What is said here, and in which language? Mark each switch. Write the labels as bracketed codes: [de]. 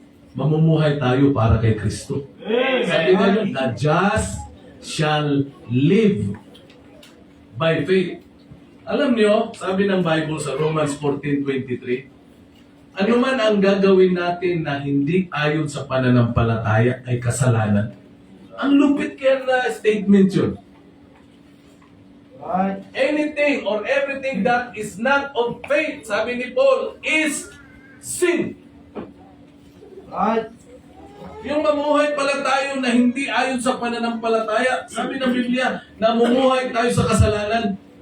[tl] Mamumuhay tayo para kay Kristo. Sabi nga yun, [en] the just shall live by faith. [tl] Alam niyo, sabi ng Bible sa Romans 14:23, ano man ang gagawin natin na hindi ayon sa pananampalataya ay kasalanan. Ang lupit kaya na statement yun. [en] Anything or everything that is not of faith, [tl] sabi ni Paul, [en] is sin. [tl] Yung mamuhay pala tayo na hindi ayon sa pananampalataya, sabi ng Biblia, namumuhay tayo sa kasalanan.